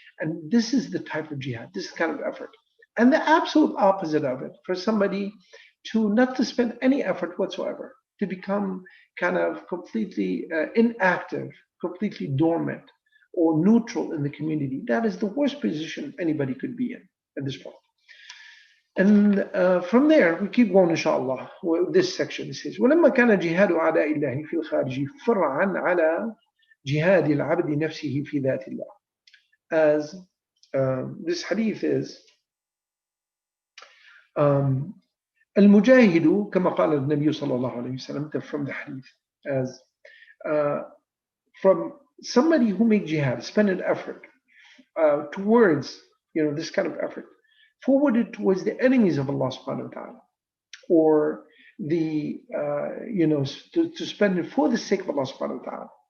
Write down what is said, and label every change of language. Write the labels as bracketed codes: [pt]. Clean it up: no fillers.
[en] And this is the type of jihad, this kind of effort. And the absolute opposite of it, for somebody not to spend any effort whatsoever, to become kind of completely inactive, completely dormant, or neutral in the community, that is the worst position anybody could be in at this point. And from there we keep going inshallah with this section. It says [ar] ولما كان جهاد أعداء الله في الخارج فرعا على جهاد العبد نفسه في ذات الله. [en] As this hadith is [ar] المجاهد كما قال النبي صلى الله عليه وسلم, [en] from the hadith, as from somebody who makes jihad, spend an effort towards this kind of effort, forwarded towards the enemies of Allah subhanahu wa ta'ala, or the to spend it for the sake of Allah subhanahu wa ta'ala.